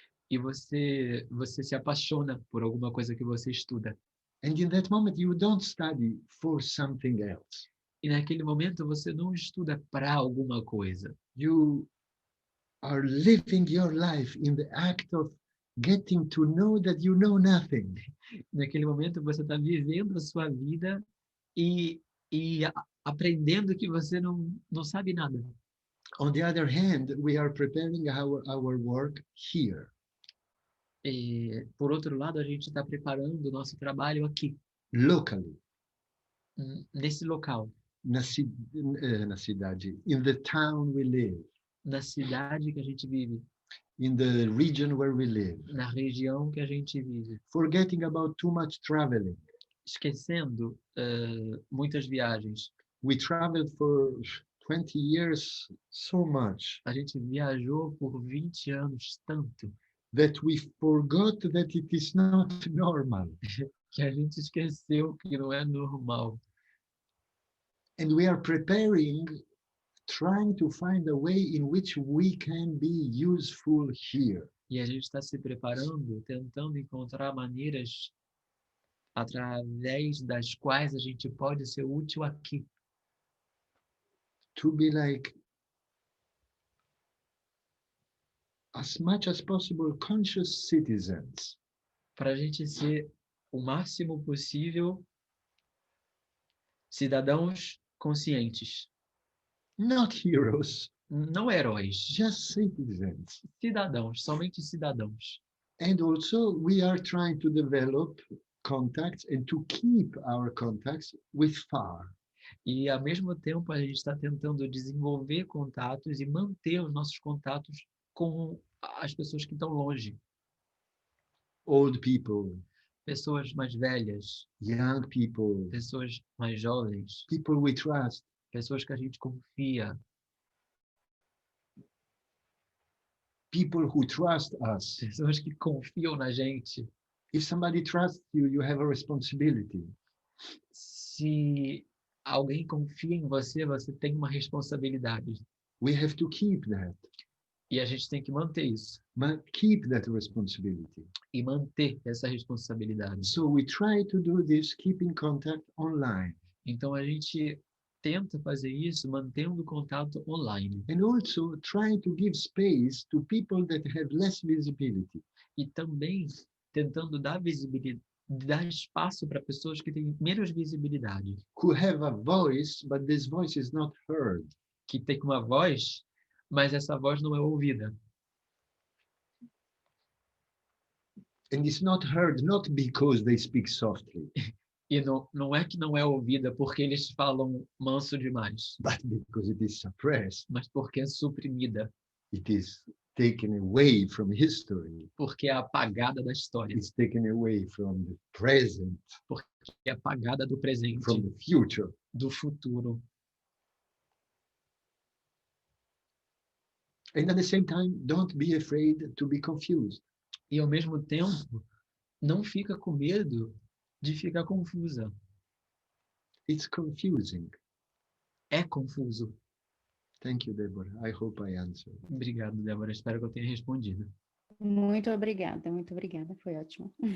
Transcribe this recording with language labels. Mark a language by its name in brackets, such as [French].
[Portuguese] e você se apaixona por alguma coisa que você estuda. [English] and in that moment you don't study for something else. [Portuguese] E naquele momento você não estuda para alguma coisa. [English] You are living your life in the act of getting to know that you know nothing. [Portuguese] Naquele momento você está vivendo a sua vida e aprendendo que você não sabe nada. [English] On the other hand, we are preparing our work here, [Portuguese] E, por outro lado, a gente está preparando o nosso trabalho aqui, [English] locally, [Portuguese] nesse local, na cidade, [English] in the town we live, [Portuguese] na cidade que a gente vive, [English] in the region where we live, [Portuguese] na região que a gente vive, [English] forgetting about too much traveling. [Portuguese] esquecendo muitas viagens. [English] We traveled for 20 years so much [Portuguese] A gente viajou por 20 anos tanto [English] that we forgot that it is not normal. [Portuguese] que a gente esqueceu que não é normal. [English] And we are preparing, trying to find a way in which we can be useful here. [Portuguese] E a gente está se preparando, tentando encontrar maneiras através das quais a gente pode ser útil aqui. [English] To be like, as much as possible, conscious citizens. [Portuguese] Para a gente ser o máximo possível cidadãos conscientes. [English] Not heroes, [Portuguese] Não heróis, [English] just citizens. [Portuguese] cidadãos, somente cidadãos. [English] And also we are trying to develop contacts and to keep our contacts with far. [Portuguese] E, ao mesmo tempo, a gente está tentando desenvolver contatos e manter os nossos contatos com as pessoas que estão longe. [English] Old people, [Portuguese] Pessoas mais velhas, [English] young people, [Portuguese] pessoas mais jovens, [English] people we trust. [Portuguese] pessoas que a gente confia, [English] People who trust us. [Portuguese] pessoas que confiam na gente. [English] If somebody trusts you, you have a responsibility. [Portuguese] Se alguém confia em você, você tem uma responsabilidade. [English] We have to keep that, [Portuguese] E a gente tem que manter isso. [English] keep that responsibility. [Portuguese] E manter essa responsabilidade. [English] So we try to do this, keeping contact online. [Portuguese] Então, a gente tenta fazer isso mantendo contato online. [English] And also trying to give space to people that have less visibility. [Portuguese] E também tentando dar visibilidade, dar espaço para pessoas que têm menos visibilidade. [English] Who have a voice, but this voice is not heard. [Portuguese] Que tem uma voz, mas essa voz não é ouvida. [English] And it's not heard not because they speak softly, [Portuguese] E não é que não é ouvida porque eles falam manso demais, [English] but because it is suppressed. [Portuguese] mas porque é suprimida, [English] It is taken away from history. [Portuguese] porque é apagada da história, [English] It's taken away from the present, [Portuguese] é apagada do presente, [English] from the future. [Portuguese] do futuro. [English] And at the same time, don't be afraid to be confused. [Portuguese] E, ao mesmo tempo, não fica com medo de ficar confusa. [English] It's confusing. [Portuguese] É confuso. [English] Thank you, Deborah. I hope I answered. [Portuguese] Obrigado, Débora. Espero que eu tenha respondido. Muito obrigada, foi ótimo.